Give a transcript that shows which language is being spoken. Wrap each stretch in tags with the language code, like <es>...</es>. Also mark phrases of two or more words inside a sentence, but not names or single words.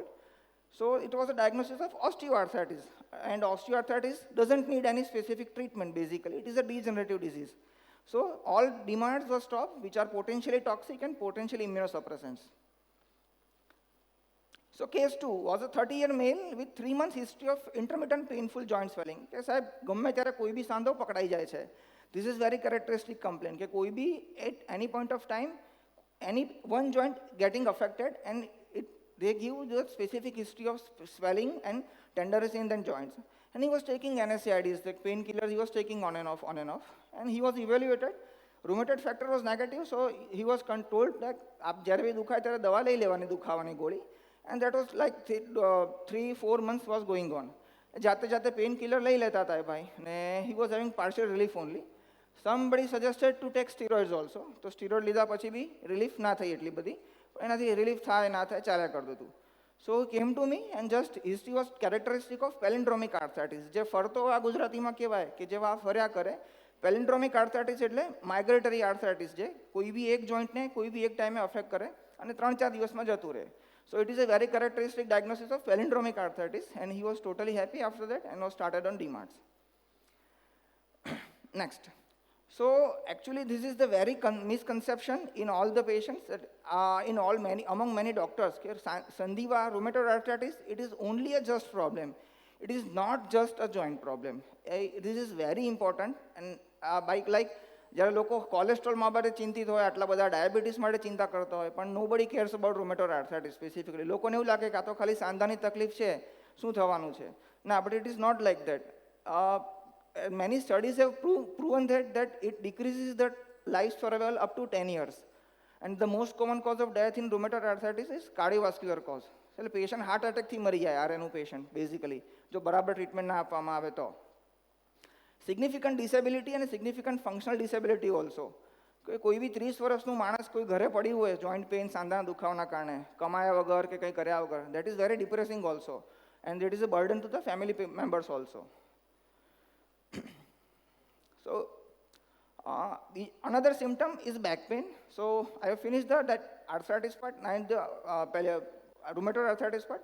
<en>So it was a diagnosis of osteoarthritis. And osteoarthritis doesn't need any specific treatment basically. It is a degenerative disease. So all DMARDs were stopped, which are potentially toxic and potentially immunosuppressants. So case 2 was a 30-year male with 3 months history of intermittent painful joint swelling.</en> <gu>કે સાહેબ ગમે ત્યારે કોઈ બી સાંધો પકડાઈ જાય છે.</gu> <en>This is very characteristic complaint</en> <gu>કે કોઈ બી</gu> <en>at any point of time, any one joint getting affected and they give the specific history of swelling and tenderness in the joints. And he was taking NSAIDs, like painkillers, he was taking on and off. And he was evaluated. Rheumatoid factor was negative, so he was told that</en> <gu>आप જ્યારે भी દુખાય ત્યારે દવા લઈ લેવાની દુખાવાની ગોળી.</gu> <en>And that was like 3-4 months was going on.</en> <gu>જાતે જાતે painkiller લઈ લેતા હતા ભાઈ, ને</gu> <en>he was having partial relief only. Somebody suggested to take steroids also.</en> <gu>તો steroid લીધા પછી બી relief ના થઈ એટલી બધી. એનાથી relief થાય ના થાય ચાલ્યા કરતું હતું.</gu> <en>So he came to me and just history was characteristic of palindromic arthritis.</en> <gu>જે ફરતો આ ગુજરાતીમાં કહેવાય કે જેવા ફર્યા કરે.</gu> <en>Palindromic arthritis</en> <gu>એટલે</gu> <en>migratory arthritis</en> <gu>જે કોઈ બી એક જોઈન્ટને કોઈ બી એક ટાઈમે અફેક્ટ કરે અને 3-4 દિવસમાં જતું રહે.</gu> <en>So it is a very characteristic diagnosis of palindromic arthritis, and he was totally happy after that and was started on DMARDs. Next. So actually this is the very misconception in all the patients, that among many doctors. Sandhiva rheumatoid arthritis, it is only a just problem. It is not just a joint problem. This is very important, and like</en> <gu>જ્યારે લોકો કોલેસ્ટ્રોલ બાબતે ચિંતિત હોય, આટલા બધા ડાયાબિટીસ માટે ચિંતા કરતા હોય, પણ</gu> <en>nobody cares about rheumatoid arthritis specifically.</en> <gu>લોકોને એવું લાગે કે આ તો ખાલી સાંધાની તકલીફ છે, શું થવાનું છે? ના,</gu> <en>but it is not like that. Many studies have proven that it decreases the life survival up to 10 years. And the most common cause of death in rheumatoid arthritis is cardiovascular cause.</en> <gu>એટલે પેશન્ટ હાર્ટ અટેકથી મરી જાય આરએનું પેશન્ટ બેઝિકલી, જો બરાબર ટ્રીટમેન્ટ ના આપવામાં આવે તો.</gu> <en>Significant disability and significant functional disability also.</en> <gu>કોઈ બી 30 વર્ષનું માણસ કોઈ ઘરે પડી હોય</gu> <en>joint pain</en> <gu>સાંધાના દુખાવાના કારણે, કમાયા વગર કે કંઈ કર્યા વગર,</gu> <en>that is very depressing also, and it is a burden to the family members also. So another symptom is back pain. So I have finished that arthritis part, and the rheumatoid arthritis part.</en>